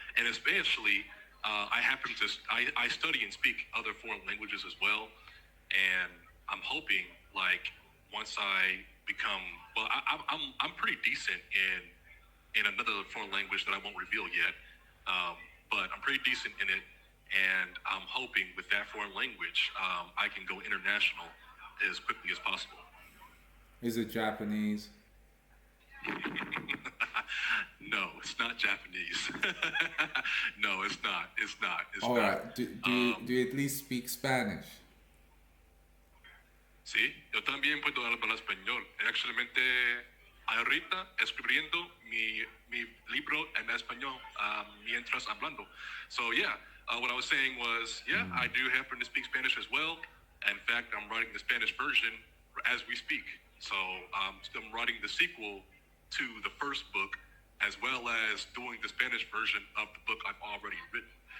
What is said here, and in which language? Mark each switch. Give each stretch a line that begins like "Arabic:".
English: And especially, I happen to I study and speak other foreign languages as well, and I'm hoping like once I become well, I'm pretty decent in another foreign language that I won't reveal yet, but I'm pretty decent in it, and I'm hoping with that foreign language I can go international as quickly as possible. Is it Japanese? No, it's not Japanese. No, it's not. It's not. It's All not. right. Um, Do you at least speak Spanish?
Spanish: sí, yo también puedo hablar español. Actualmente, ahorita escribiendo mi libro en español mientras hablando.
English: So yeah, what I was saying was, yeah, I do happen to speak Spanish as well. In fact, I'm writing the Spanish version as we speak. So I'm writing the sequel to the first book, as well as doing the Spanish version of the book I've already written.